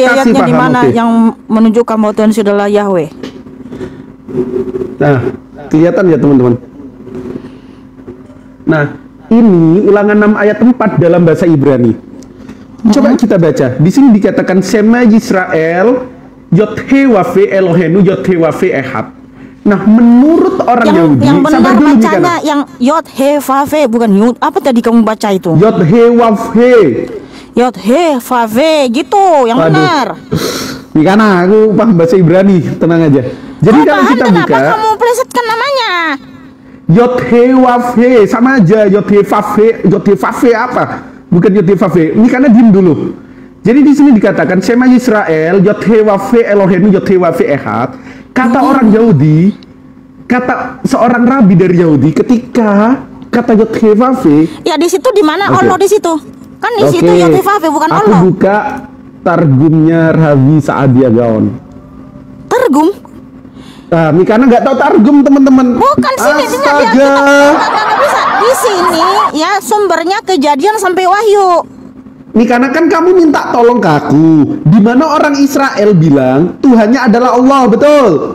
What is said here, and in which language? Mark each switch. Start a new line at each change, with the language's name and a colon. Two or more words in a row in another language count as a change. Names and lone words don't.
Indonesian: kasih ayatnya di paham, mana oke. yang menunjukkan bahwa Tuhan Yesus adalah Yahweh. Nah, kelihatan ya teman-teman. Nah, ini Ulangan 6 ayat 4 dalam bahasa Ibrani. Coba kita baca. Di sini dikatakan
Hebrew: שמע ישראל יהוה אלהינו יהוה אחד.
Indonesian: Nah, menurut orang Yahudi, Yang benar sabar dulu, bacanya Mikana. yang Yod-Heh-Vav-Heh, bukan Yud. Apa tadi kamu baca itu? Yod-Heh-Vav-Heh. Yod-Heh-Vav-Heh gitu, yang Waduh. benar. Mikana, aku paham bahasa Ibrani, tenang aja. Jadi kalau Paham kita kenapa buka kamu plesetkan namanya? Yod-Heh-Vav-Heh sama aja. Yod-Heh-Vav-Heh, Yod-Heh-Vav-Heh apa? Bukan Yod-Heh-Vav-Heh. Ini karena diem dulu. Jadi di sini dikatakan
Hebrew: שמע ישראל יהוה אלהינו יהוה אחד.
Indonesian: Kata orang Yahudi, kata seorang rabi dari Yahudi, ketika kata Yod-Heh-Vav-Heh. Ya di situ di mana Oke. Allah di situ? Kan di situ Oke, Yod-Heh-Vav-Heh bukan aku Allah. buka Targumnya Rabi Saadia Gaon. Targum? Nah, Mikana nggak tahu targum, teman-teman. Bukan sini Astaga. nggak bisa. Di sini ya sumbernya Kejadian sampai Wahyu. Mikana, kan kamu minta tolong ke aku. Di mana orang Israel bilang Tuhannya adalah Allah, betul?